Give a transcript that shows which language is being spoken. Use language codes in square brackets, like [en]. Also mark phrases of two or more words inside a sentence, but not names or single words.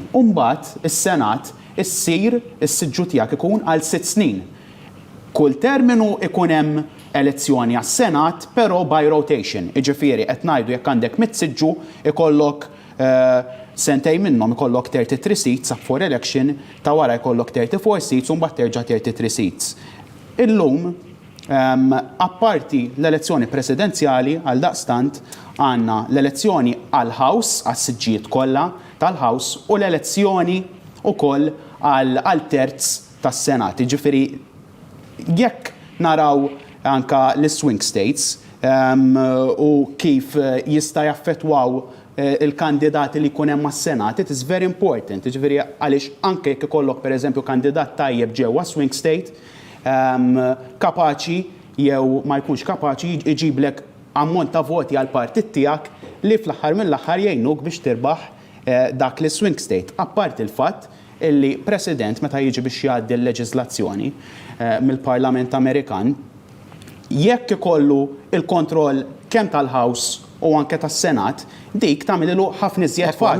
[mt] U mbagħad is-Senat issir is-siġġu tiegħek ikun għal 6 snin. Kull terminu ikun hemm elezzjoni għas-Senat, però [en] by rotation. [mt] Jiġifieri qed ngħidu jekk għandek siġġu ikollok sentej minnhom ikollok 33 [en] seats up for election, [mt] ta' wara jkollok 34 seats u mbagħad terġa' 33 seats. Illum apparti l-elezzjoni presidenzjali għal daqstant għandna l-elezzjoni għal-House għas-siġġijiet kollha tal-House u l-elezzjoni wkoll għal terz tas-Senat. Jiġifieri jekk naraw anka l- [en] swing states [mt] u kif jista' jaffettwaw il-kandidati li jkun hemm mas-Senat, [en] it is very important. [mt] Jiġifieri għaliex anke jekk ikollok pereżempju kandidat tajjeb ġewwa [en] swing state, [mt] kapaċi jew ma jkunx kapaċi iġiblek ammont ta' voti għal partit tiegħek li fl-aħħar mill-aħħar jgħinuk biex tirbaħ dak li [en] swing state. [mt] Apparti il-fatt illi President meta jiġi biex jgħaddi l-leġiżlazzjoni mill-Parlament Amerikan, jekk ikollu il-kontroll kemm tal-House u anke tas-Senat, dik tagħmillu ħafna iżjed faċli.